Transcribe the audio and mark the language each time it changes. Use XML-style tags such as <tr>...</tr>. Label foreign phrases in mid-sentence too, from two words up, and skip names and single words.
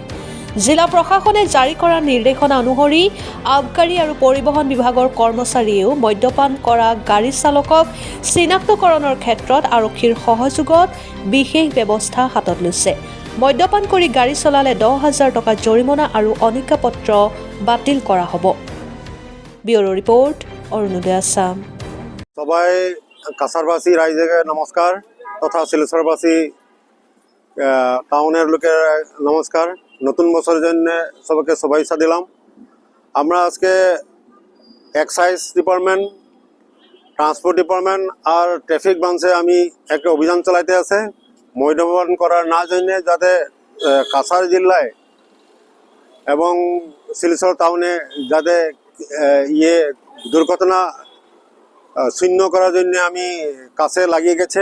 <as>জিলা প্ৰশাসনে জাৰি কৰা নিৰ্দেশনা অনুসৰি আবকাৰী আৰু পৰিবহণ বিভাগৰ কৰ্মচাৰীয়েও মদ্যপান কৰা গাড়ী চালকক চিনাক্তকৰণৰ ক্ষেত্ৰত আৰক্ষীৰ সহযোগত বিশেষ ব্যৱস্থা হাতত লৈছে। মদ্যপান কৰি গাড়ী চলালে 10,000 টকা জৰিমনা আৰু অনুজ্ঞাপত্ৰ বাতিল কৰা হ'ব।</as> <en>bureau report, অরুণোদয় আসাম।</en> <bn>সবাই কাছারবাসী রাইজকে নমস্কার তথা শিলচরবাসী টাউনের লোকের নমস্কার। নতুন বছরের জন্য সবাইকে শুভেচ্ছা দিলাম। আমরা আজকে</bn> <en>excise department, transport department</en> <bn>আর</bn> <en>traffic branch</en> <bn>আমি একটা অভিযান চালাইতে আছে মদ্যপান করার না জন্য, যাতে কাছার জেলায় এবং শিলচর টাউনে যাতে দুর্ঘটনা শূন্য করার জন্য আমি কাছে লাগিয়ে গেছে।</bn>